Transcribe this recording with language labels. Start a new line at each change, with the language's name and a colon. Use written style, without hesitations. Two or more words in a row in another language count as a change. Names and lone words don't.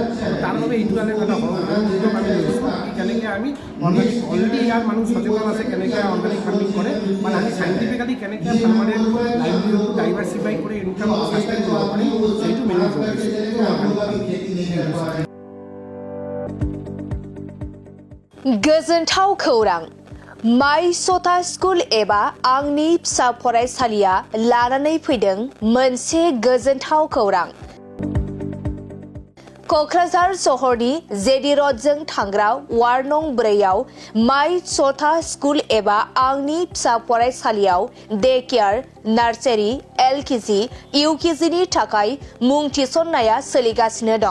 Assamese: তাৰ বাবে এইটো এটা উদ্যোগ আমি লৈছোঁ কি কেনেকৈ আমি অৰ্গেনিক অলৰেডি ইয়াৰ মানুহ সচেতন আছে কেনেকৈ
English: organic farming
Assamese: কৰে, মানে আমি চাইণ্টিফিকেলি কেনেকৈ ফাৰ্মাৰে
English: livelihoodটো diversify
Assamese: কৰি
English: income sustain
Assamese: কৰিব পাৰিম সেইটো
English: main job
Assamese: হৈছে অৰ্গেনিক।
Bodo: गोजोनथाव खौरां, माइ सता स्कुल एबा आंनि फिसा फरायसालिया लानानै फैदों मोनसे गोजोनथाव खौरां। क'क्राझार सहरनि जेडि रडजों थांग्रा वार्ड नं 4आव माइ सता स्कुल एबा आंनि फिसा फरायसालियाव
English: day care, nursery,
Bodo: LKG, UKGनि थाखाय मुं थिसननाया सोलिगासिनो दं।